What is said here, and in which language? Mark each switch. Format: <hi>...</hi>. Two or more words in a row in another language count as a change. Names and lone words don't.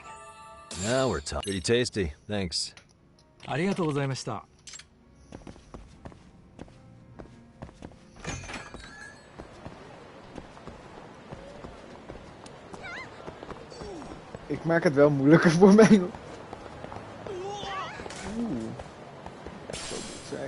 <en>Now we're talking. Pretty tasty. Thanks.</en> <ja>ありがとうございました。</ja> <nl>Ik maak het wel moeilijker voor mij. Oeh. Dat zou dit zijn.</nl>